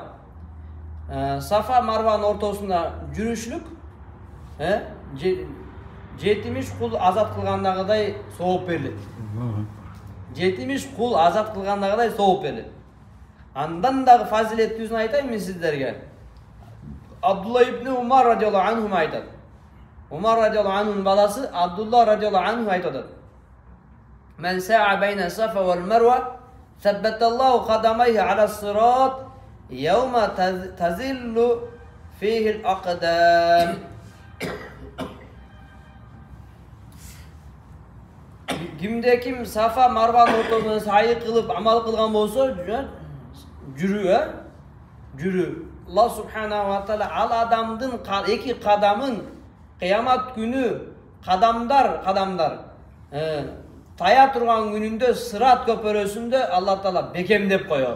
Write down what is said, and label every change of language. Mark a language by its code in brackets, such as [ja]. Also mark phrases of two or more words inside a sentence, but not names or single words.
[ky] Сафа Марванын ортосунда жүрүшлүк 70 кул азат кылгандагыдай сооп берилет. 70 кул азат кылгандагыдай сооп берилет. Андан дагы фазилеттүүсүн айтайын мен сиздерге. Абдулла ибн Умар [ar] رضي الله عنه [ky] айтат. Умар [ar] رضي الله عنه [ky] баласы Абдулла [ar] رضي الله عنه [ky] айтат. [ar] من سعى بين الصفا والمروة ثبت الله قدميه على الصراط يوم تزل فيه الأقدام. [ky] Кимде ким Сафа Марванын ортосунда сайы кылып амал кылган болсо, жүрүү. [ar] الله سبحانه وتعالى [ky] ал адамдын эки кадамын кыямат күнү кадамдар тая турган күнүндө сырат көпөрөсүндө Алла Таала бекемдеп коёт.